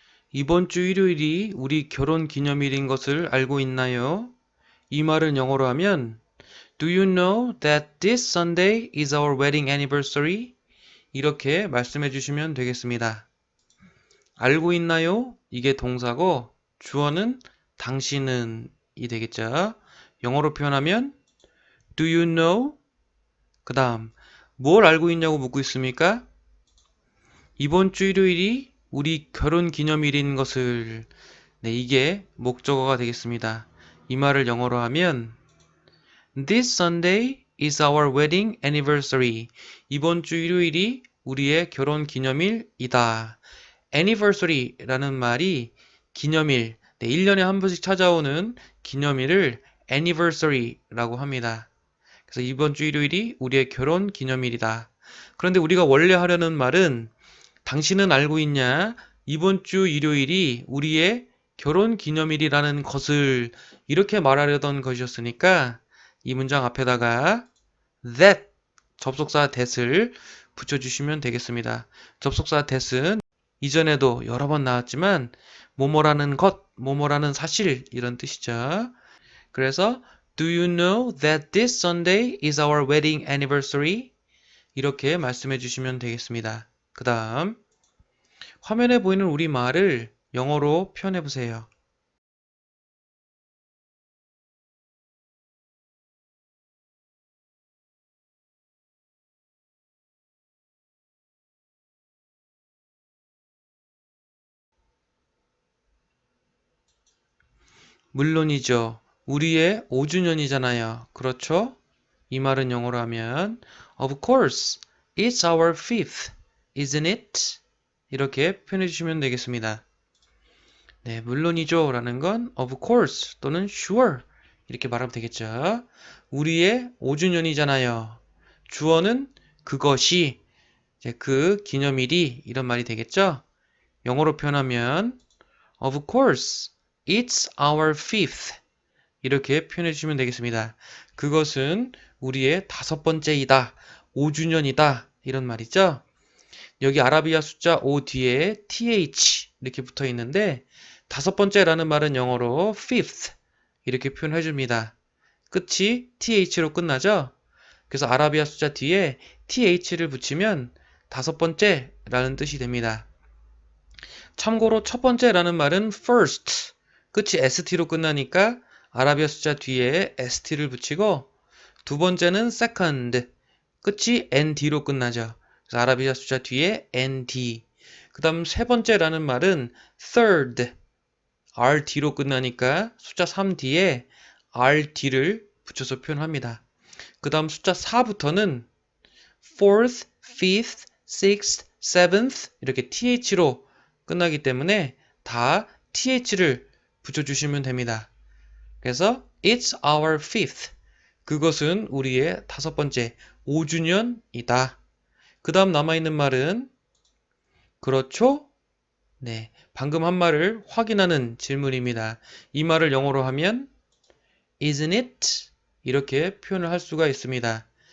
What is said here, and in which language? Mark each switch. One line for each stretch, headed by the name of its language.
Korean: 이번 주 일요일이 우리 결혼 기념일인 것을 알고 있나요? 이 말을 영어로 하면
English: Do you know that this Sunday is our wedding anniversary?
Korean: 이렇게 말씀해 주시면 되겠습니다. 알고 있나요? 이게 동사고 주어는 당신은 이 되겠죠. 영어로 표현하면
English: Do you know?
Korean: 그 다음 뭘 알고 있냐고 묻고 있습니까? 이번 주 일요일이 우리 결혼 기념일인 것을 이게 목적어가 되겠습니다. 이 말을 영어로 하면
English: This Sunday is our wedding anniversary.
Korean: 이번 주 일요일이 우리의 결혼 기념일이다. anniversary라는 말이 기념일, 1년에 한 번씩 찾아오는 기념일을 anniversary라고 합니다. 그래서 이번 주 일요일이 우리의 결혼 기념일이다. 그런데 우리가 원래 하려는 말은 당신은 알고 있냐? 이번 주 일요일이 우리의 결혼 기념일이라는 것을 이렇게 말하려던 것이었으니까 이 문장 앞에다가 that 접속사 that을 붙여주시면 되겠습니다. 접속사 that은 이전에도 여러 번 나왔지만 뭐뭐라는 것, 뭐뭐라는 사실 이런 뜻이죠. 그래서
English: Do you know that this Sunday is our wedding anniversary?
Korean: 이렇게 말씀해 주시면 되겠습니다. 그 다음 화면에 보이는 우리말을 영어로 표현해 보세요. 물론이죠. 우리의 5주년이잖아요. 그렇죠? 이 말은 영어로 하면
English: Of course, it's our fifth, isn't it?
Korean: 이렇게 표현해 주시면 되겠습니다. 네, 물론이죠 라는 건 of course 또는 sure 이렇게 말하면 되겠죠. 우리의 5주년이잖아요. 주어는 그것이 이제 그 기념일이 이런 말이 되겠죠. 영어로 표현하면
English: Of course, it's our fifth.
Korean: 이렇게 표현해 주시면 되겠습니다. 그것은 우리의 5번째이다. 5주년이다. 이런 말이죠. 여기 아라비아 숫자 5 뒤에 th 이렇게 붙어 있는데 5번째라는 말은 영어로 fifth 이렇게 표현해 줍니다. 끝이 th로 끝나죠. 그래서 아라비아 숫자 뒤에 th를 붙이면 5번째라는 뜻이 됩니다. 참고로 첫 번째라는 말은 first, 끝이 st로 끝나니까 아라비아 숫자 뒤에 st를 붙이고 두 번째는 second, 끝이 nd로 끝나죠. 그래서 아라비아 숫자 뒤에 nd. 그 다음 세 번째라는 말은 third, rd로 끝나니까 숫자 3 뒤에 rd를 붙여서 표현합니다. 그 다음 숫자 4부터는 fourth, fifth, sixth, seventh 이렇게 th로 끝나기 때문에 다 th를 붙여주시면 됩니다.
English: 그래서 it's our fifth.
Korean: 그것은 우리의 5번째 5주년이다. 그 다음 남아있는 말은 그렇죠? 네, 방금 한 말을 확인하는 질문입니다. 이 말을 영어로 하면
English: Isn't it?
Korean: 이렇게 표현을 할 수가 있습니다.